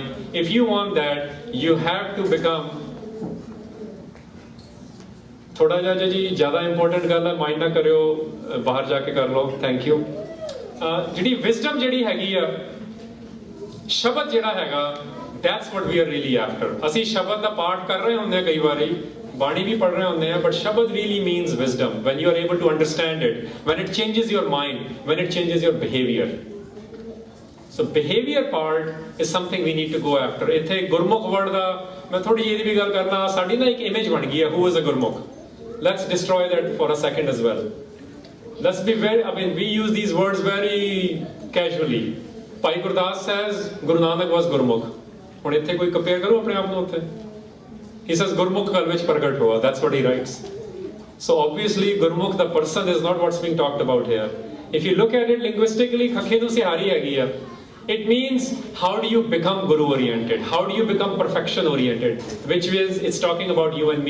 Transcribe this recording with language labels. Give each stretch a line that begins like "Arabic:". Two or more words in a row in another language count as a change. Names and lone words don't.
English: If you want that, you have to become,
Punjabi: ਥੋੜਾ ਜਿਹਾ ਜੀ ਜ਼ਿਆਦਾ ਇੰਪੋਰਟੈਂਟ ਗੱਲ ਹੈ, ਮਾਈਂਡ ਨਾ ਕਰਿਓ, ਬਾਹਰ ਜਾ ਕੇ ਕਰ ਲਓ,
English: thank you.
Punjabi: ਜਿਹੜੀ ਵਿਜ਼ਡਮ ਜਿਹੜੀ ਹੈਗੀ ਆ, ਸ਼ਬਦ ਜਿਹੜਾ ਹੈਗਾ,
English: that's what we are really after.
Punjabi: ਅਸੀਂ ਸ਼ਬਦ ਦਾ ਪਾਠ ਕਰ ਰਹੇ ਹੁੰਦੇ ਕਈ ਵਾਰੀ, ਬਾਣੀ ਵੀ ਪੜ੍ਹ ਰਹੇ ਹੁੰਦੇ ਆ,
English: but Shabad really means wisdom. When you are able to understand it, when it changes your mind, when it changes your behavior. So behavior part is something we need to go after.
Punjabi: ਇੱਥੇ ਗੁਰਮੁਖ word ਦਾ ਮੈਂ ਥੋੜੀ ਜਿਹੀ ਇਹਦੀ ਵੀ ਗੱਲ ਕਰਨਾ, ਸਾਡੀ ਨਾ ਇੱਕ ਇਮੇਜ ਬਣ ਗਈ ਹੈ,
English: who is a Gurmukh. Let's destroy that for a second as well. Let's be we use these words very casually. Bhai Gurdas says Guru Nanak was Gurmukh.
Punjabi: ਹੁਣ ਇੱਥੇ ਕੋਈ ਕੰਪੇਅਰ ਕਰੋ ਆਪਣੇ ਆਪ ਨੂੰ ਉੱਥੇ.
English: He says
Punjabi: ਗੁਰਮੁਖਿ ਕਲਿ ਵਿਚਿ ਪਰਗਟੁ ਹੋਆ.
English: That's what he writes. So obviously Gurmukh, the person, is not what's being talked about here. If you look at it linguistically,
Punjabi: ਖਖੇ ਨੂੰ ਸੇ ਹਰੀ ਹੈਗੀ ਹੈ.
English: It means how do you become Guru oriented? How do you become perfection oriented? Which is, it's talking about you and me.